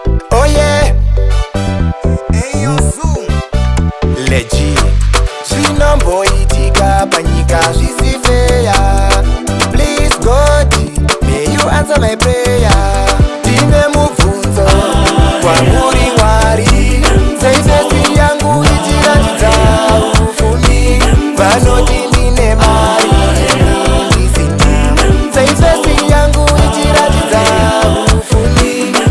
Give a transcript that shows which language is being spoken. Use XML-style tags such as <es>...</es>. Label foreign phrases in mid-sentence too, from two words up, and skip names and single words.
<en>Oh yeah. Hey, yo, Zoom. Legit.</en> <sn>Zvinomboitika panyika zvisi fair.</sn> <en>Please God, may you answer my prayer.</en> <sn>Tine mubvunzo kwamuri Mwari. Sei fesi yangu ichiratidza ufumi? Vanoti ndine mari, ndisina. Sei fesi yangu ichiratidza ufumi?</sn>